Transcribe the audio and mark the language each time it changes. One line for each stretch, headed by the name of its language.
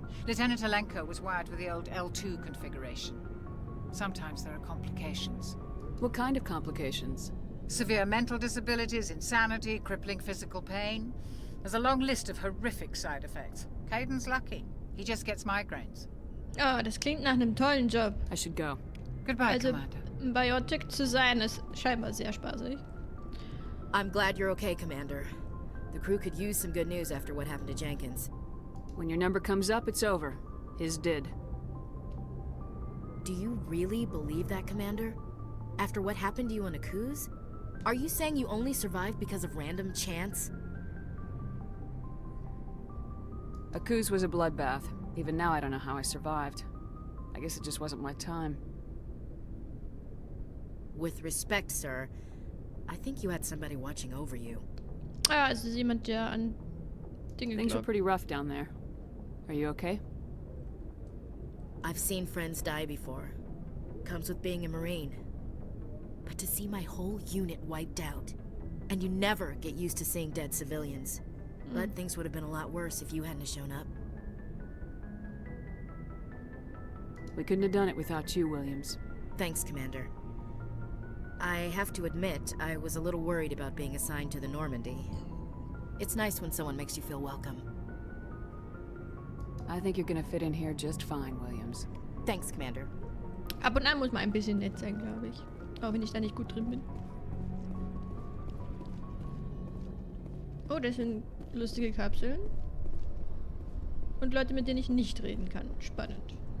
English: Lieutenant Alenko was wired with the old L2 configuration. Sometimes there are complications. What kind of complications? Severe mental disabilities, insanity, crippling physical pain. There's a long list of horrific side effects. Caden's lucky. He just gets migraines.
German: Oh, das klingt nach einem tollen Job.
English: I should go. Goodbye,
German: Also,
English: Commander.
German: ein Biotic zu sein ist scheinbar sehr spaßig.
English: I'm glad you're okay, Commander. The crew could use some good news after what happened to Jenkins. When your number comes up, it's over. His did. Do you really believe that, Commander? After what happened to you on Akuz? Are you saying you only survived because of random chance? Akuz was a bloodbath. Even now, I don't know how I survived. I guess it just wasn't my time. With respect, sir, I think you had somebody watching over you.
German: Ah, es ist jemand, der an Dinge
English: Things are
German: glaubt.
English: pretty rough down there. Are you okay? I've seen friends die before. Comes with being a Marine. But to see my whole unit wiped out, and you never get used to seeing dead civilians. But things would have been a lot worse if you hadn't shown up. We couldn't have done it without you, Williams. Thanks, Commander. I have to admit, I was a little worried about being assigned to the Normandy. It's nice when someone makes you feel welcome. I think you're gonna fit in here just fine, Williams. Thanks, Commander.
German: Ab und an muss man ein bisschen nett sein, glaube ich. Auch wenn ich da nicht gut drin bin. Oh, das sind lustige Kapseln. Und Leute, mit denen ich nicht reden kann. Spannend.